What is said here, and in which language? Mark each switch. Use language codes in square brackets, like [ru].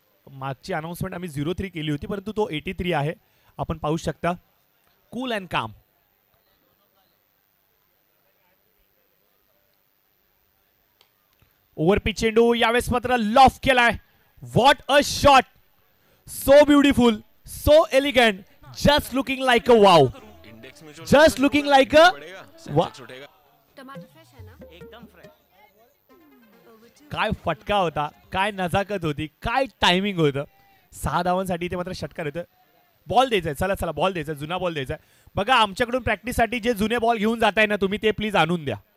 [mr] मागची अनाउन्समेंट आम्ही 03 केली होती परंतु तो 83 आहे. आपण पाहू शकता. [en] Cool and calm. [mr] ओव्हरपिच चेंडू यावेळेस मात्र लॉफ केलाय. [en] what a shot so beautiful, so elegant, just looking like a wow, just looking like a [hi] टमाटर फ्रेश है ना? एकदम फ्रेश. [mr] काय फटका होता, काय नजाकत होती, काय टायमिंग होतं. 6 धावांसाठी इथे मात्र षटकार होतं. बॉल द्यायचा, चला चला बॉल द्यायचा, जुना बॉल द्यायचा. बघा आमच्याकडून प्रॅक्टिससाठी जे जुने बॉल घेऊन जाताय ना तुम्ही, ते प्लीज आणून द्या.